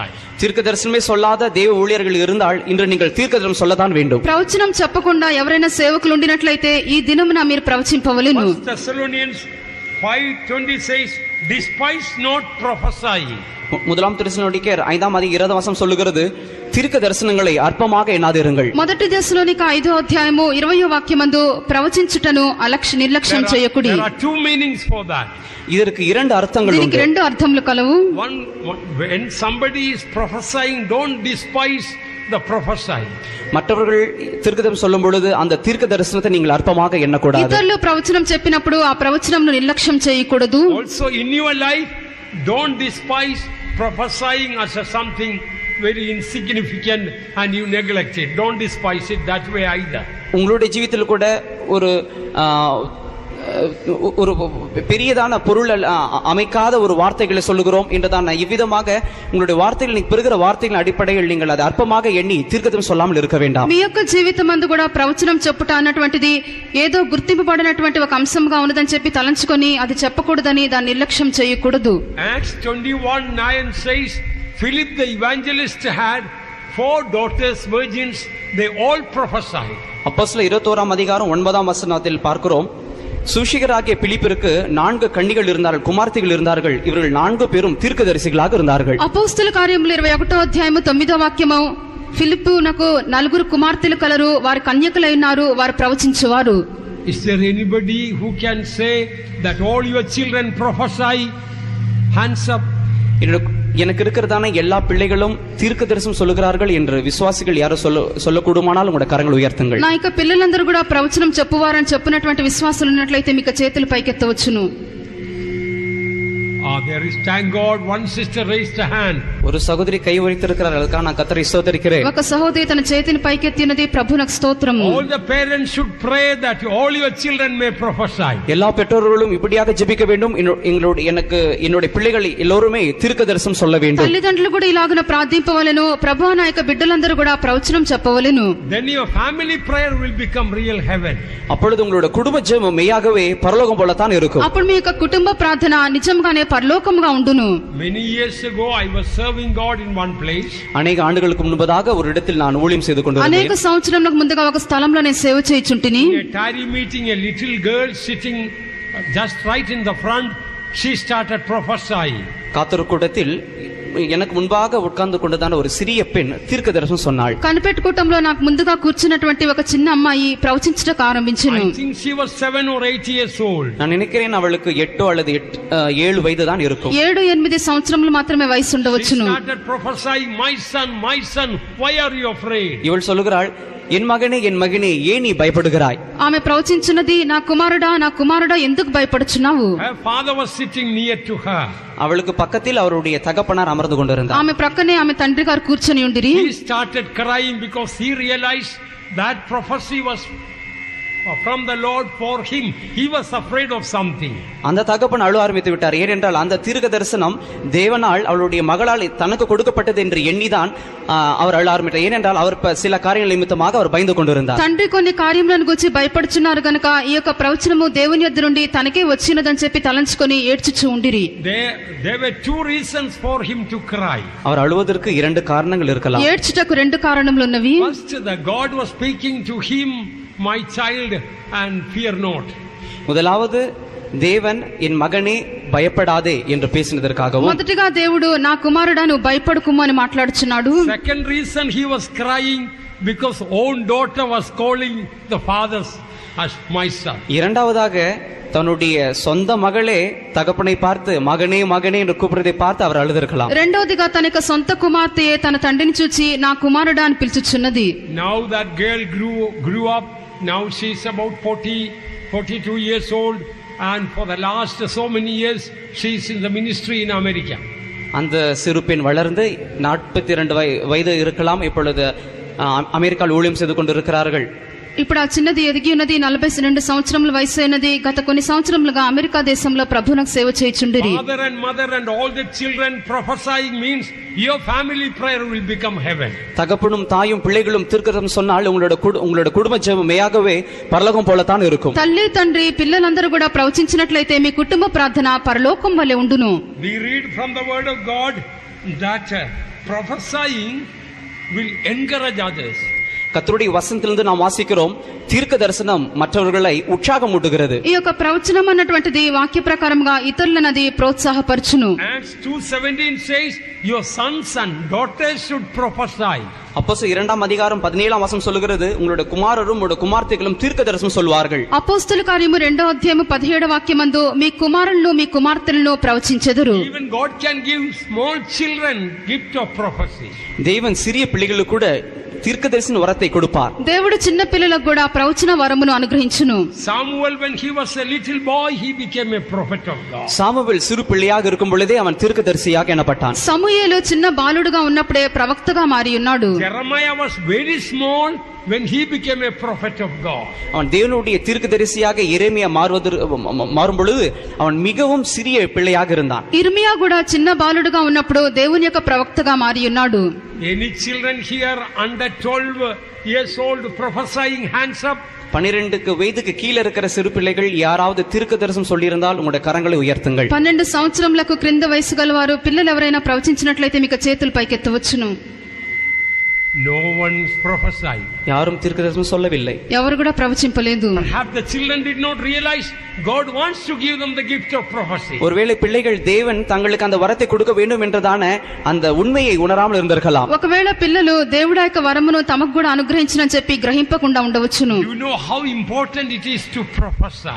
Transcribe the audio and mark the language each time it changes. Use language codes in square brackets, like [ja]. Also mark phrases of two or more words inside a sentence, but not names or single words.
[ta] தீர்க்கதரிசனமே சொல்லாத தேவ ஊழியர்கள் இருந்தால் இன்று நீங்கள் தீர்க்கதரிசனம் சொல்லதான் வேண்டும். [te] ప్రవచనం చెప్పకుండా ఎవరైనా సేవకులు ఉండినట్లయితే ఈ దినమున మీరు ప్రవచింపవలెను. [en] 1 Thessalonians 5:20 says, despise not prophesying. [ta] முதலாம் தெசலோனிக்கேயர் 5ஆம் அதிகாரம் 20ஆம் வசனம் சொல்லுகிறது, தீர்க்க தரிசனங்களை அற்பமாக எண்ணாதிருங்கள். [te] మొదటి దశలోనిక 5వ అధ్యాయము 20వ వాక్యమందు ప్రవచించుటను నిర్లక్ష్యం చేయకుడి. [en] There are two meanings for that. [ta] இதற்கு 2 அர்த்தங்கள் [te] దీనికి [ta] உண்டு. [te] 2 అర్థములు కలవు. [en] One, when somebody is prophesying, don't despise the prophesying. [ta] மற்றவர்கள் தீர்க்கதரிசனம் சொல்லும் பொழுது அந்த தீர்க்க தரிசனத்தை நீங்கள் அற்பமாக எண்ணக்கூடாது. [te] ఇతరులు ప్రవచనం చెప్పినప్పుడు ఆ ప్రవచనంను నిర్లక్ష్యం చేయకూడదు. [en] Also in your life, don't despise prophesying as something very insignificant and you neglect it. Don't despise it that way either. [ta] உங்களுடைய ஜீவிதத்தில் கூட ஒரு ஒரு பெரியதான பொருள் அமைக்காத ஒரு வார்த்தைகளை சொல்லுகிறோம் என்றுதான் இவ்விதமாக உங்களுடைய வார்த்தைகள் நீங்க பெறுகிற வார்த்தைகளின் அடிப்படையில் நீங்கள் அதை அற்பமாக எண்ணி தீர்க்கதரிசனம் சொல்லாமல் இருக்க வேண்டாம். [te] మీ యొక్క జీవితమందు కూడా ప్రవచనం చెప్పుట అన్నటువంటిది ఏదో గుర్తింపబడినటువంటి ఒక అంశంగా ఉన్నదని చెప్పి తలంచుకొని అది చెప్పకూడదని దాన్ని నిర్లక్ష్యం చేయకూడదు. [en] Acts 21:9 says, Philip the evangelist had 4 daughters virgins, they all prophesied. [ta] அப்போஸ்தலர் 21ஆம் அதிகாரம் 9ஆம் வசனத்தில் பார்க்கிறோம், சுஷிகராகிய பிலிப்பிற்கு 4 கன்னிகள் இருந்தார்கள், குமார்த்திகள் இருந்தார்கள். இவர்கள் 4 பேரும் தீர்க்கதரிசிகளாக இருந்தார்கள். [te] అపోస్తల కార్యములు 21వ అధ్యాయము 9వ వాక్యము, ఫిలిప్పునకు 4 కుమార్తెలు కలరు, వారి కన్యకలై ఉన్నారు, వారు ప్రవచించువారు. [en] Is there anybody who can say that all your children prophesy? Hands up. [ta] எனக்கு இருக்கிறதான எல்லா பிள்ளைகளும் தீர்க்க தரிசனம் சொல்லுகிறார்கள் என்று விசுவாசிகள் யாரோ சொல்லக்கூடுமானால் உங்களுடைய கரங்களை உயர்த்துங்கள். [te] నా యొక్క పిల్లలందరూ కూడా ప్రవచనం చెప్పువారని చెప్పినటువంటి విశ్వాసులు ఉన్నట్లయితే మీకు చేతులు పైకెత్తవచ్చును. [en] There is, thank God, one sister raised a hand. [ta] ஒரு சகோதரி கை உயர்த்திருக்கிறார். அதுக்காக நான் கர்த்தரை ஸ்தோத்திரிக்கிறேன். [te] ఒక సహోదరి తన చేతిని పైకెత్తినది ప్రభువునకు స్తోత్రము. [en] All the parents should pray that all your children may prophesy. [ta] எல்லா பெற்றோர்களும் இப்படியாக ஜெபிக்க வேண்டும். என்னுடைய பிள்ளைகள் எல்லோருமே தீர்க்கதரிசனம் சொல்ல வேண்டும். [te] తల్లిదండ్రులు కూడా ఇలాగున ప్రార్థింపవలెను. ప్రభువా నా యొక్క బిడ్డలందరూ కూడా ప్రవచనం చెప్పవలెను. [en] Then your family prayer will become real heaven. [ta] அப்பொழுது உங்களுடைய குடும்ப ஜெபம் மெய்யாகவே பரலோகம் போலத்தான் இருக்கும். [te] అప్పుడు మీ యొక్క కుటుంబ ప్రార్థన నిజంగానే పరలోకముగా ఉండును. [en] Many years ago I was serving God in one place. [ta] அநேக ஆண்டுகளுக்கு முன்பதாக ఒక இடத்தில் நான் ஊழியம் செய்து கொண்டிருந்தேன். [te] అనేక సంవత్సరములకు ముందుగా ఒక స్థలంలో నేను సేవ చేయుచుంటిని. [en] In a tarry meeting, a little girl sitting just right in the front, she started prophesying. [ta] காத்தர் கூட்டத்தில் எனக்கு முன்பாக உட்கார்ந்து கொண்டதான ஒரு சிறிய பெண் தீர்க்க தரிசனம் சொன்னாள். [te] కనిపెట్టు కూటంలో నాకు ముందుగా కూర్చున్నటువంటి ఒక చిన్న అమ్మాయి ప్రవచించటకు ఆరంభించెను. [en] I think she was 7 or 8 years old. [ta] நான் நினைக்கிறேன் அவளுக்கு 8 அல்லது 7 வயது தான் இருக்கும். [te] 7-8 సంవత్సరములు మాత్రమే వయసు ఉండవచ్చును. [en] She started prophesying, my son, why are you afraid? [ta] இவள் சொல்லுகிறாள், என் மகனே ஏன் நீ பயப்படுகிறாய்? [te] ఆమె ప్రవచించినది, నా కుమారుడా ఎందుకు భయపడుచున్నావు? [en] Her father was sitting near to her. [ta] அவளுக்கு பக்கத்தில் அவருடைய தகப்பனார் அமர்ந்து கொண்டிருந்தார். [te] ఆమె ప్రక్కనే ఆమె తండ్రి గారు కూర్చొని ఉండిరి. [en] He started crying because he realized that prophecy was from the Lord for him. He was afraid of something. [ta] அந்த தகப்பன் அழ ஆரம்பித்து விட்டார். ஏனென்றால் அந்த தீர்க்க தரிசனம் தேவனால் அவளுடைய மகளால் தனக்கு கொடுக்கப்பட்டது என்று எண்ணிதான் அவர் அழ ஆரம்பித்தார். ஏனென்றால் அவர் சில காரியங்கள் நிமித்தமாக அவர் பயந்து கொண்டிருந்தார். [te] తండ్రి కొన్ని కార్యములను గురించి భయపడుచున్నారు గనుక ఈ యొక్క ప్రవచనము దేవుని యొద్ద నుండి తనకే వచ్చినదని చెప్పి తలంచుకొని ఏడ్చుచూ ఉండిరి. [en] There were 2 reasons for him to cry. [ta] அவர் அழுவதற்கு 2 காரணங்கள் இருக்கலாம். [te] ఏడ్చుటకు 2 కారణములు ఉన్నవి. [en] First, the God was speaking to him, my child, and fear not. [ta] முதலாவது தேவன் என் மகனே பயப்படாதே என்று பேசினதற்காகவும், [te] మొదటిగా దేవుడు నా కుమారుడా నువ్వు భయపడకుము అని మాట్లాడుచున్నాడు. [en] Second reason, he was crying because own daughter was calling the fathers as my son. [ta] இரண்டாவதாக தன்னுடைய சொந்த மகளே தகப்பனை பார்த்து மகனே என்று கூப்பிடுறதை பார்த்து அவர் அழுதிருக்கலாம். [te] రెండోదిగా తన యొక్క సొంత కుమార్తె తన తండ్రిని చూచి నా కుమారుడా అని పిలుచుచున్నది. [en] Now that girl grew up. Now she is about 42 years old, and for the last so many years she is in the ministry in America. [ta] அந்த சிறு பெண் வளர்ந்து 42 வயது இருக்கலாம். இப்பொழுது அமெரிக்காவில் ஊழியம் செய்து கொண்டிருக்கிறார்கள். [te] ఇప్పుడు ఆ చిన్నది ఎదిగి ఉన్నది. 42 సంవత్సరముల వయసు అయినది. గత కొన్ని సంవత్సరములుగా అమెరికా దేశంలో ప్రభువునకు సేవ చేయుచుండిరి. [en] Father and mother and all the children prophesying means your family prayer will become heaven. [ta] தகப்பனும் தாயும் பிள்ளைகளும் தீர்க்கதரிசனம் சொன்னால் உங்களோட குடும்ப ஜெபம் மெய்யாகவே பரலோகம் போலத்தான் இருக்கும். [te] తల్లి తండ్రి పిల్లలందరూ కూడా ప్రవచించినట్లయితే మీ కుటుంబ ప్రార్థన పరలోకం వలె ఉండును. [en] We read from the word of God that prophesying will encourage others. [ta] கர்த்தருடைய வசனத்திலிருந்து நாம் வாசிக்கிறோம், தீர்க்க தரிசனம் மற்றவர்களை உற்சாகமூட்டுகிறது. [te] ఈ యొక్క ప్రవచనం అన్నటువంటిది వాక్య ప్రకారంగా ఇతరులను అది ప్రోత్సాహపరచును. [en] Acts 2:17 says your sons and daughters should prophesy. [ta] அப்போஸ்தலர் 2ஆம் அதிகாரம் 17ஆம் வசனம் சொல்லுகிறது, உங்களுடைய குமாரரும் உங்களுடைய குமார்த்தைகளும் தீர்க்க தரிசனம் சொல்வார்கள். [te] అపోస్తల కార్యము 2వ అధ్యాయము 17వ వాక్యమందు మీ కుమారులను మీ కుమార్తెలను ప్రవచించెదరు. [en] Even God can give small children gift of prophecy. [ta] தேவன் சிறிய பிள்ளைகளுக்கு கூட தீர்க்கதரிசன வரத்தை கொடுப்பார். [te] దేవుడు చిన్న పిల్లలకు కూడా ప్రవచన వరమును అనుగ్రహించును. [en] Samuel, when he was a little boy, he became a prophet of God. [ta] சாமுவேல் சிறு பிள்ளையாக இருக்கும் பொழுதே அவன் தீர்க்கதரிசியாக எண்ணப்பட்டான். [te] సమూయేలు చిన్న బాలుడుగా ఉన్నప్పుడే ప్రవక్తగా మారి ఉన్నాడు. [en] Jeremiah was very small when he became a prophet of God. [ta] அவன் தேவனுடைய தீர்க்கதரிசியாக எரேமியா மாறும் பொழுது அவன் மிகவும் சிறிய பிள்ளையாக இருந்தான். [te] ఇర్మియా కూడా చిన్న బాలుడుగా ఉన్నప్పుడు దేవుని యొక్క ప్రవక్తగా మారి ఉన్నాడు. [en] Any children here under 12 years old prophesying, hands up. [ta] 12 வயதுக்கு கீழே இருக்கிற சிறு பிள்ளைகள் யாராவது தீர்க்கதரிசனம் சொல்லியிருந்தால் உங்களுடைய கரங்களை உயர்த்துங்கள். [te] 12 సంవత్సరములకు క్రింద వయసు గలవారు పిల్లలు ఎవరైనా ప్రవచించినట్లయితే మీకు చేతులు పైకెత్తవచ్చును. [en] No one's prophesied. [ta] யாரும் தீர்க்கதரிசனம் சொல்லவில்லை. [te] ఎవరు కూడా ప్రవచింపలేదు. [en] Perhaps the children did not realize God wants to give them the gift of prophecy. [ta] ஒருவேளை பிள்ளைகள் தேவன் தங்களுக்கு அந்த வரத்தை கொடுக்க வேண்டும் என்றதான அந்த உண்மையை உணராமல் இருந்திருக்கலாம். [te] ఒకవేళ పిల్లలు దేవుడి యొక్క వరమును తమకు కూడా అనుగ్రహించినని చెప్పి గ్రహింపకుండా ఉండవచ్చును. [en] You know how important it is to prophesy.